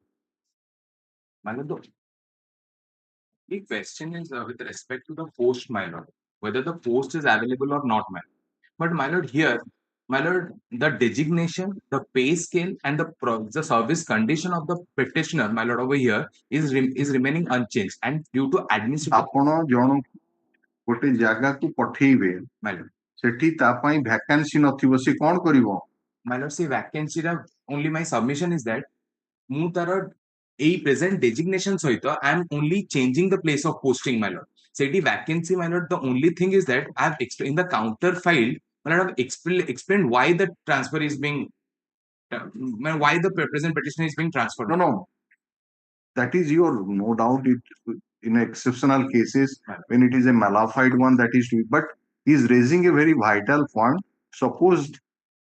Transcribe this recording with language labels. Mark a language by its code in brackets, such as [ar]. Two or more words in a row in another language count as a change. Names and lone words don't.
[en] My lord, the question is with respect to the post, my lord, whether the post is available or not, my lord. But my lord, here, my lord, the designation, the pay scale, and the service condition of the petitioner, my lord, over here is remaining unchanged, and due to administrative. [or] ଆପଣ ଜଣ ଗୋଟେ ଜାଗାକୁ ପଠେଇବେ, [en] my lord, [or] ସେଠି ତା ପାଇଁ ଭ୍ୟାକାନ୍ସି ନଥିବ, ସେ କ'ଣ କରିବ? [en] My lord, see vacancy only my submission is that [or] ମୁଁ ତାର ଏଇ [en] present designation ସହିତ I am only changing the place of posting, my lord. ସେଠି vacancy, my lord, the only thing is that I have in the counter file, my lord, I have explained why the transfer is being, why the present petition is being transferred. No. That is your, no doubt, in exceptional cases, when it is a malified one, that is, but he is raising a very vital point.